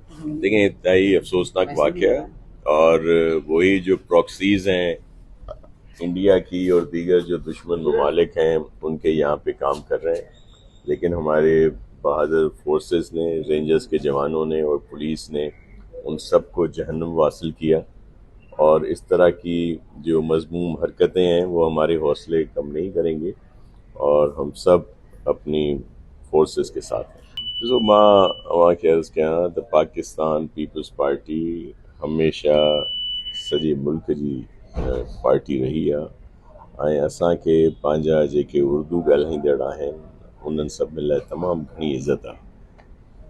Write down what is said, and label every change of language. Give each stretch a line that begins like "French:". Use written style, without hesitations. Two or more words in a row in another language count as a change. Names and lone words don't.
Urdu: دیکھیں انتہائی افسوسناک واقعہ ہے، اور وہی جو پراکسیز ہیں انڈیا کی اور دیگر جو دشمن ممالک ہیں ان کے یہاں پہ کام کر رہے ہیں، لیکن ہمارے بہادر فورسز نے، رینجرز کے جوانوں نے اور پولیس نے ان سب کو جہنم واصل کیا، اور اس طرح کی جو مذموم حرکتیں ہیں وہ ہمارے حوصلے کم نہیں کریں گے، اور ہم سب اپنی فورسز کے ساتھ ہیں۔
Sindhi: جو मां खे अर्ज़ु कयां त पाकिस्तान पीपल्स पार्टी हमेशह सॼे मुल्क जी पार्टी रही आहे ऐं असांखे पंहिंजा जेके उर्दू ॻाल्हाईंदड़ आहिनि उन्हनि सभिनी लाइ तमामु घणी इज़त आहे।